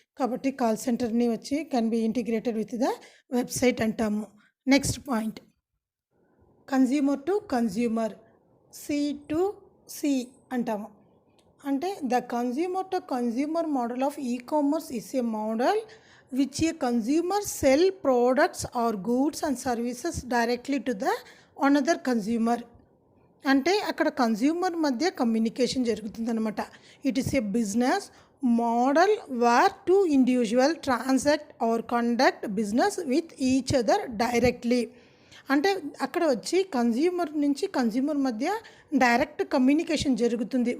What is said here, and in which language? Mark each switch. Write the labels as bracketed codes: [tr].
[te] కాబట్టి కాల్ సెంటర్ని వచ్చి [en] can be integrated with the website [te] అంటాము. Next point, consumer to consumer, C2C అంటాము. [en] అంటే the consumer to consumer model of e-commerce is a model which a consumer sell products or goods and services directly to the another consumer. [te] అంటే అక్కడ consumer మధ్య communication జరుగుతుందన్నమాట. [en] It is a business model where two individual transact or conduct business with each other directly. [te] అంటే అక్కడ వచ్చి consumer మధ్య direct communication జరుగుతుంది.